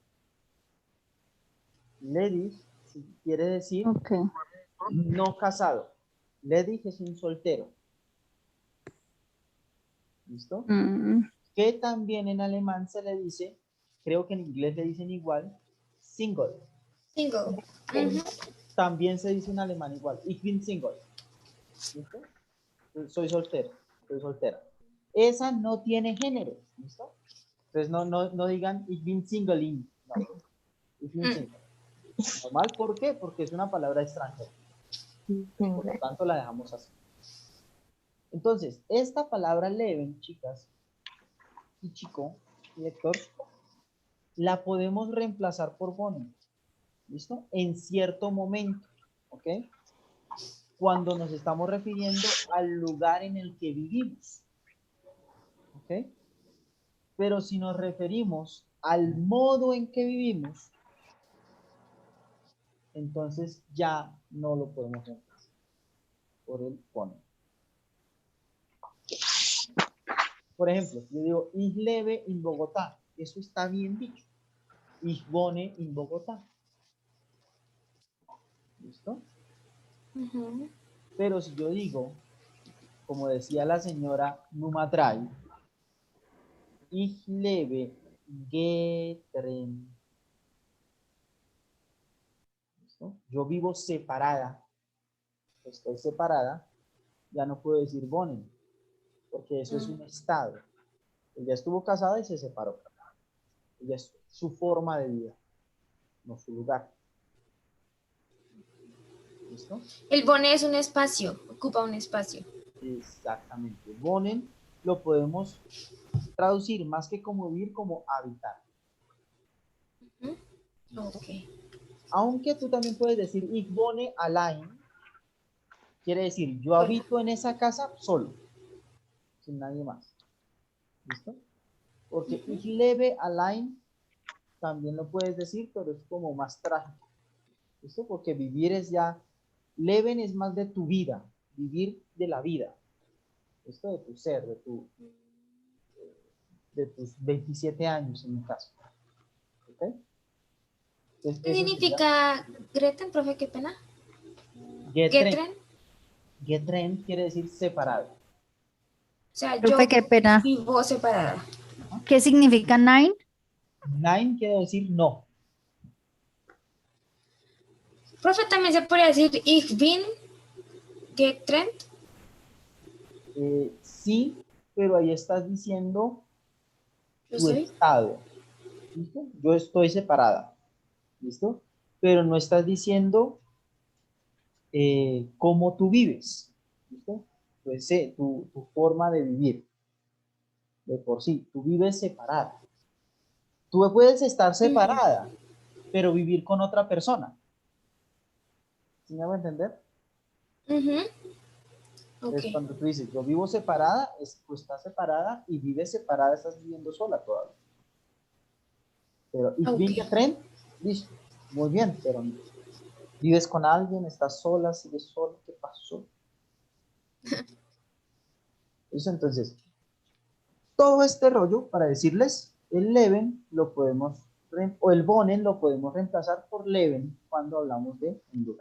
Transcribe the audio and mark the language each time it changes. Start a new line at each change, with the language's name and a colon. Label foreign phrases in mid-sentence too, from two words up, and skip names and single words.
Spanish: Ladies quiere decir no casado. Ladies es un soltero. ¿Listo? Mm. Que también en alemán se le dice, creo que en inglés le dicen igual, single. Single. También se dice en alemán igual,
German: ich bin single.
Spanish: ¿Listo? Soy soltero, soy soltera. Esa no tiene género, ¿listo? Entonces no digan
German: ich bin Single,
Spanish: no,
German: ich bin single.
Spanish: Normal, ¿por qué? Porque es una palabra extranjera. Por lo tanto, la dejamos así. Entonces, esta palabra leben, chicas, y chico, y Héctor, la podemos reemplazar por bonen, ¿listo? En cierto momento, ¿ok? Cuando nos estamos refiriendo al lugar en el que vivimos, ¿ok? Pero si nos referimos al modo en que vivimos, entonces ya no lo podemos reemplazar por el bonen. Por ejemplo, yo digo,
German: ich lebe in Bogotá.
Spanish: Eso está bien dicho.
German: Ich wohne in Bogotá.
Spanish: ¿Listo? Pero si yo digo, como decía la señora Numatray,
German: ich lebe getrennt.
Spanish: ¿Listo? Yo vivo separada. Estoy separada. Ya no puedo decir wohnen, porque eso es un estado. Ella estuvo casada y se separó. Ella es su forma de vida, no su lugar. ¿Listo? El bone es un espacio, ocupa un espacio. Exactamente. Wohnen lo podemos traducir más que como vivir, como habitar. Ok. Aunque tú también puedes decir
German: ich wohne allein,
Spanish: quiere decir yo habito en esa casa solo, sin nadie más. ¿Listo? Porque
German: ich lebe allein
Spanish: también lo puedes decir, pero es como más trágico. ¿Listo? Porque vivir es ya, leben es más de tu vida, vivir de la vida. Esto de tu ser, de tus 27 años en mi caso. ¿Ok? Entonces, ¿Qué significa Greten, profe? Qué pena. Getrennt. Getrennt quiere decir separado. O sea, Profe, yo qué pena. vivo separada. ¿Qué significa nine? Nine quiere decir no. Profe, también se podría decir
German: ich bin getrennt.
Spanish: Sí, pero ahí estás diciendo Yo tu soy. estado. ¿Listo? Yo estoy separada. ¿Listo? Pero no estás diciendo cómo tú vives. ¿Listo? Pues, tu forma de vivir. De por sí, tú vives separada. Tú puedes estar separada, pero vivir con otra persona. ¿Sí me hago entender? Okay. Es cuando tú dices, yo vivo separada, tú estás separada y vives separada, estás viviendo sola todavía.
German: Pero ich bin getrennt,
Spanish: listo, muy bien, pero vives con alguien, estás sola, sigues sola, ¿qué pasó? Eso entonces, todo este rollo para decirles, el leben lo podemos, o el bonen lo podemos reemplazar por leben cuando hablamos de un lugar.